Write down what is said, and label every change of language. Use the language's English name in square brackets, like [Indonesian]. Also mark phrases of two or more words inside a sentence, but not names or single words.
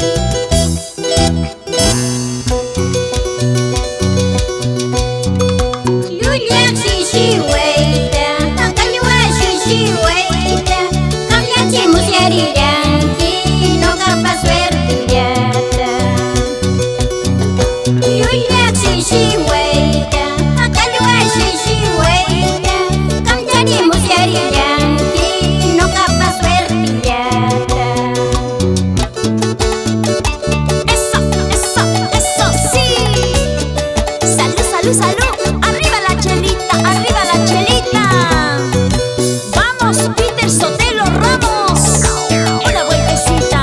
[Quechua] Lulyak shishiwayta, qallwa shishiwayta, qamyachimus yarillanki, noqapa suertillata. Lulyak shishiwayta, qallwa shishiwayta, qamyachimus yarillanki, noqapa suertillata. [Spanish] Eso, sí. Salud, salud, salud. Arriba la chelita, arriba la chelita. Vamos, Peter Sotelo Ramos. Una vueltecita.